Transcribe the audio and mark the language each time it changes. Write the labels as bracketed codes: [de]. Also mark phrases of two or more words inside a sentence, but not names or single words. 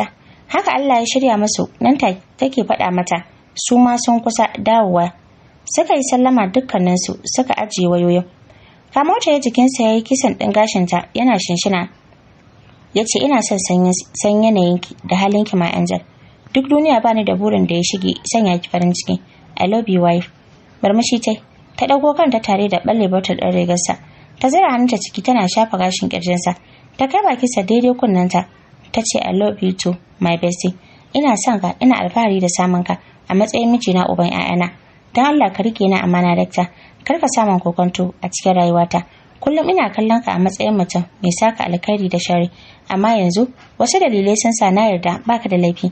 [ha] Haka Allah ya shirya musu, nan take faɗa mata su ma sun kusa dawowa. Suka yi sallama dukkaninsu suka ajiye wayoyin. Kamar ta jikinsa ya yi kisan ɗin gashinta yana shinshina. Ya ce ina son san yanayinki da halinki [en] my angel. [ha] Duk duniya bani da burin da ya shige sanya ki farin ciki. [en] I love you wife. [ha] Barmashi ta ɗago kanta tare da ɓalle bautar ɗan rigarsa. Ta zira hannunta ciki tana shafa gashin ƙirjinsa. Ta kai bakinsa daidai kunnenta. Ta ce [en] I love you too my bestie. [ha] Ina son ka, ina alfahari da samun ka a matsayin mijina uban 'ya'yana. Dan Allah ka rike ni amana dakta. Kar ka samun kokonto a cikin rayuwata. Kullum ina kallon ka a matsayin mutum mai saka alkhairi da shari, amma yanzu wasu dalilai sun sa na yarda baka da laifi.